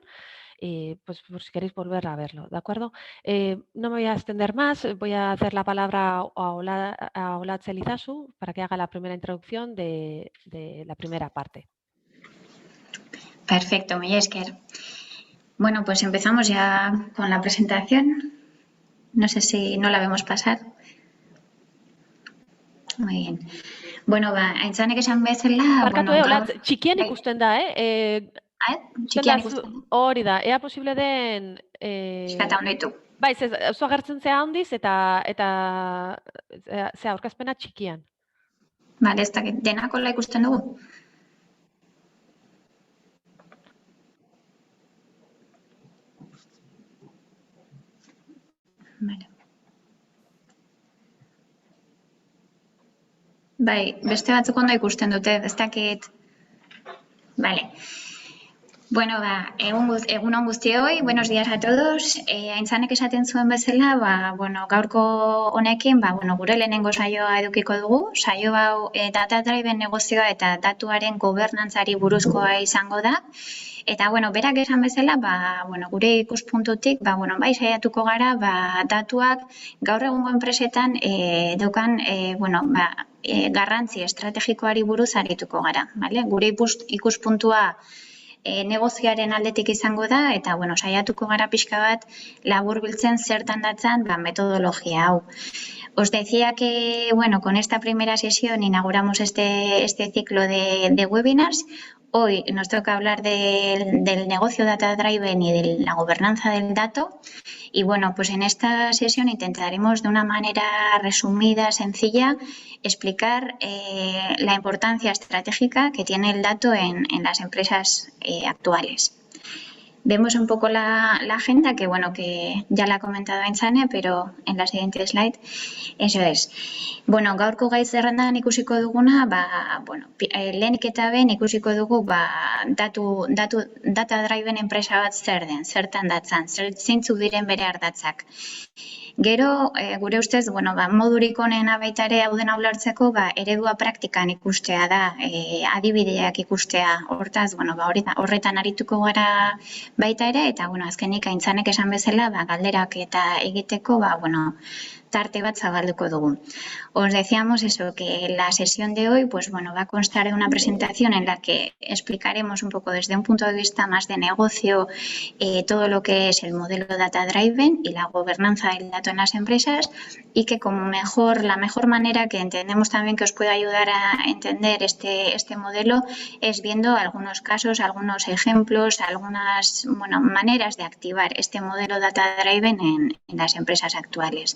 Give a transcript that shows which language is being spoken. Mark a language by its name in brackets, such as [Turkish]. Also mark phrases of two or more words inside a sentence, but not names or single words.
[Spanish] Pues por si queréis volver a verlo, ¿de acuerdo? No me voy a extender más, voy a hacer la palabra a Olatz Elizazu para que haga la primera introducción de la primera parte. Perfecto, Miguel Esker. Bueno, pues empezamos ya con la presentación. No sé si no la vemos pasar. Muy bien. [Basque] Bueno, aintzanek esan bezala... Barkatu, Olatz, txikian ikusten da, Txikian ikusten da. Hori da, ea posible den... Eskata honditu. Bai, oso agertzen zea handiz eta zea aurkezpena txikian. Bale, ez dakit, denakola ikusten dugu? Bale. Bai, beste batzuk ondo ikusten dute, ez dakit. Bale. Bueno, egunon guztioi, [Spanish] buenos días a todos. [Basque] Aintzanek esaten zuen bezala, bueno, gaurko honekin, gure lehenengo saioa edukiko dugu. Saio hau [English] data driven [Basque] negozioa eta datuaren gobernantzari buruzkoa izango da. Eta, bueno, berak esan bezala, gure ikuspuntutik, bai saiatuko gara, datuak gaur egungo enpresetan daukan, garrantzi estrategikoari buruz arituko gara, bale? Gure ikuspuntua negozioaren aldetik izango da, eta, saiatuko gara pixka bat laburbiltzen zertan datzan metodologia hau. [Spanish] Os decía que, con esta primera sesión inauguramos este ciclo de webinars. Hoy nos toca hablar del negocio [English] Data Driven [Spanish] y de la gobernanza del dato. Y pues en esta sesión intentaremos de una manera resumida, sencilla, explicar la importancia estratégica que tiene el dato en las empresas actuales. Vemos un poco la agenda, que ya la ha comentado Aintzane, pero en la siguiente slide, eso es. [Basque] Gaurko gai zerrendan ikusiko duguna, lehenik eta behin ikusiko dugu, [English] data driven [Basque] enpresa bat zer den, zertan datzan, zeintzuk diren bere ardatzak. Gero, gure ustez, modurik onena baita ere hau dena ulertzeko, eredua praktikan ikustea da, adibideak ikustea. Hortaz, horretan arituko gara baita ere, eta, azkenik Aintzanek esan bezala, galderak eta egiteko, tarte bat zabalduko dugu. [Spanish] Os decíamos eso, que la sesión de hoy va a constar de una presentación en la que explicaremos un poco desde un punto de vista más de negocio todo lo que es el modelo [English] Data Driven [Spanish] y la gobernanza del dato en las empresas, y que la mejor manera que entendemos también que os puede ayudar a entender este modelo es viendo algunos casos, algunos ejemplos, algunas maneras de activar este modelo [English] Data Driven [Spanish] en las empresas actuales.